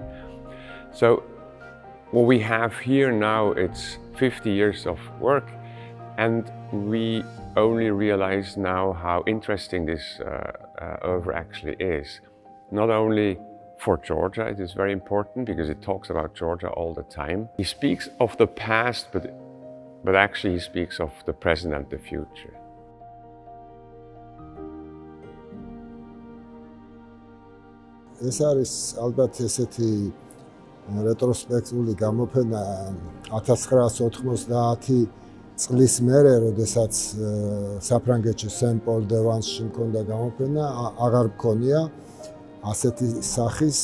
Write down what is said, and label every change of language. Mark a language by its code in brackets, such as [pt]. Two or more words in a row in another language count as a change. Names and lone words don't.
[en] So what we have here now, it's 50 years of work, and we only realize now how interesting this oeuvre actually is. Not only for Georgia, it is very important because it talks about Georgia all the time. He speaks of the past, but actually he speaks of the present and the future. [ka] ეს არის ალბათ ესეთი რეტროსპექტიული გამოფენა 1990 წლის მერე, როდესაც საფრანგეთში სენ-პოლ დე ვანსში მქონდა გამოფენა, აღარ მქონია ასეთი სახის.